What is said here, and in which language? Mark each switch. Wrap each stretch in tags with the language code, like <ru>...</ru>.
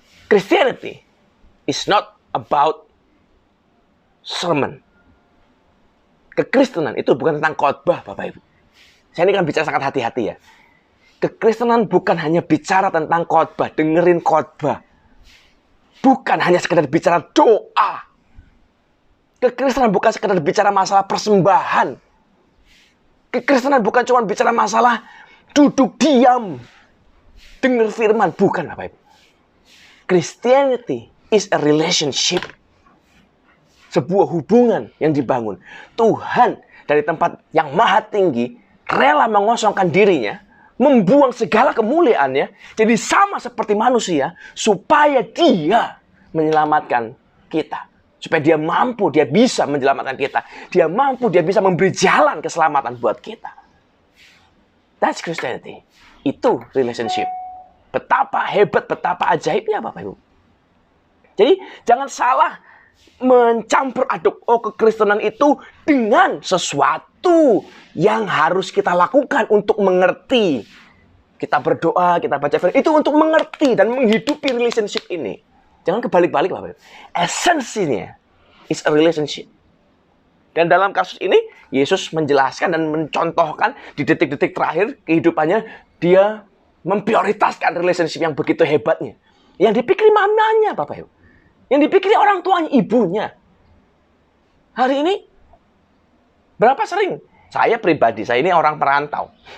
<en>Christianity is not about sermon.</en> <id>Kekristenan itu bukan tentang khotbah, Bapak Ibu. Saya ini kan bicara sangat hati-hati ya. Kekristenan bukan hanya bicara tentang khotbah, dengerin khotbah. Bukan hanya sekedar bicara doa. Kekristenan bukan sekedar bicara masalah persembahan. Kekristenan bukan cuma bicara masalah duduk diam, dengar firman. Bukan, Bapak Ibu.</id> <en>Christianity is a relationship.</en> <id>Sebuah hubungan yang dibangun. Tuhan dari tempat yang maha tinggi rela mengosongkan dirinya, membuang segala kemuliaannya, jadi sama seperti manusia, supaya dia menyelamatkan kita. Supaya dia mampu, dia bisa menyelamatkan kita. Dia mampu, dia bisa memberi jalan keselamatan buat kita.</id> <en>That's Christianity.</en> <id>Itu relationship. Betapa hebat, betapa ajaibnya Bapak Ibu. Jadi jangan salah mencampur aduk kekristenan itu dengan sesuatu yang harus kita lakukan untuk mengerti. Kita berdoa, kita baca firman itu untuk mengerti dan menghidupi relationship ini. Jangan kebalik-balik, Bapak.</id> <en>Esensinya is a relationship.</en> <id>Dan dalam kasus ini Yesus menjelaskan dan mencontohkan di detik-detik terakhir kehidupannya, dia memprioritaskan relationship yang begitu hebatnya. Yang dipikir mamanya, Bapak Ibu. Yang dipikir orang tuanya, ibunya. Hari ini, berapa sering? Saya pribadi, saya ini orang perantau.</id>